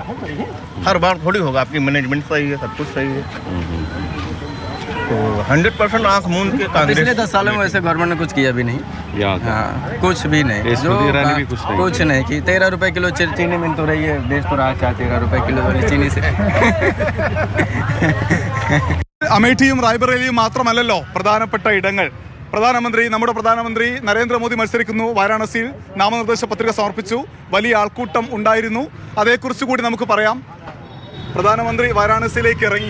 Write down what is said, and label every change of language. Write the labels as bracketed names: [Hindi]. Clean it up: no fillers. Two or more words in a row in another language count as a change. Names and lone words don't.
[Hindi] हर बार थोड़ी होगा आपकी मैनेजमेंट सही है, सब कुछ सही है। तो 100% आंख मूंद के कांग्रेस। पिछले 10 सालों में वैसे गवर्नमेंट ने कुछ किया भी नहीं। हाँ, कुछ भी नहीं, कुछ नहीं कि 13 रुपए किलो चीनी मिल तो रही है, देश तो रहा 13 रुपए किलो वाली चीनी से। [Malayalam] അമേഠിയും റായ്ബറേലിയും മാത്രമല്ലല്ലോ പ്രധാനപ്പെട്ട ഇടങ്ങൾ. നമ്മുടെ പ്രധാനമന്ത്രി നരേന്ദ്രമോദി മത്സരിക്കുന്നു. വാരാണസിയിൽ നാമനിർദ്ദേശ പത്രിക സമർപ്പിച്ചു. വലിയ ആൾക്കൂട്ടം ഉണ്ടായിരുന്നു. അതേക്കുറിച്ച് കൂടി നമുക്ക് പറയാം. പ്രധാനമന്ത്രി വാരാണസിയിലേക്ക് ഇറങ്ങി.